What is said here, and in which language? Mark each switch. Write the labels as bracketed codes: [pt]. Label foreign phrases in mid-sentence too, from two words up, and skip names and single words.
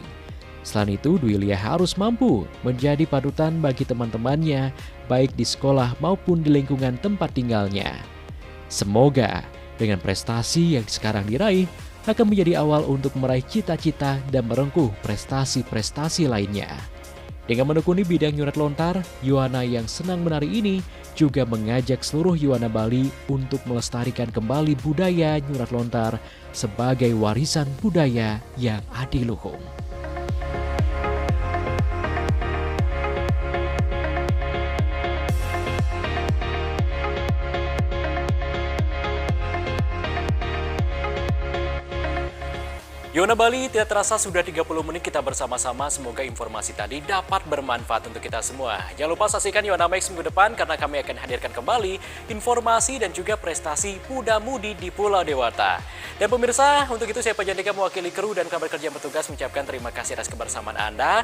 [id] Selain itu, Dwilia harus mampu menjadi panutan bagi teman-temannya, baik di sekolah maupun di lingkungan tempat tinggalnya. Semoga dengan prestasi yang sekarang diraih, akan menjadi awal untuk meraih cita-cita dan merengkuh prestasi-prestasi lainnya. Dengan menekuni bidang [ban] nyurat lontar, [id] Yuwana yang senang menari ini juga mengajak seluruh Yuwana Bali untuk melestarikan kembali budaya [ban] nyurat lontar [id] sebagai warisan budaya yang adiluhung. Yuwana Bali, tidak terasa sudah 30 menit kita bersama-sama. Semoga informasi tadi dapat bermanfaat untuk kita semua. Jangan lupa saksikan Yuwana Max minggu depan karena kami akan hadirkan kembali informasi dan juga prestasi muda-mudi di Pulau Dewata. Dan pemirsa, untuk itu saya Pajandika mewakili kru dan kabar kerja yang bertugas mengucapkan terima kasih atas kebersamaan Anda.